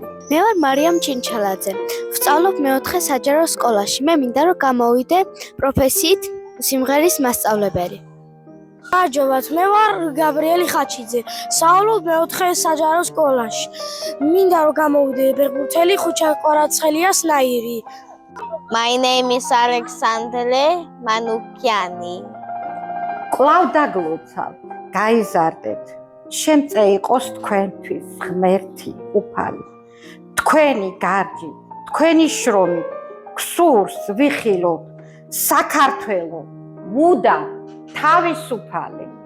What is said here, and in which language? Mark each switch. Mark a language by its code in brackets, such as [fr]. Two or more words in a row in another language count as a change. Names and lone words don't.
[ka] მე ვარ მარიამ ჩინჩალაძე, ვსწავლობ მეოთხე საჯარო სკოლაში. მე მინდა რომ გამოვიდე პროფესიით სიმღერის მასწავლებელი. გამარჯობათ, მე ვარ გაბრიელი ხაჩიძე, ვსწავლობ მეოთხე საჯარო სკოლაში. მინდა რომ გამოვიდე ფეხბურთელი, ხუჩა კვარაცხელიას ნაირი. [en] My name is Alexandre Manukiani. [ka] კვლავ დაგლოცავ, გაიზარდეთ. შემწე იყოს თქვენთვის ღმერთი უფალი. თქვენი გარჯი, თქვენი შრომი, ქსურს ვიხილოთ, საქართველო, მუდამ თავისუფალი.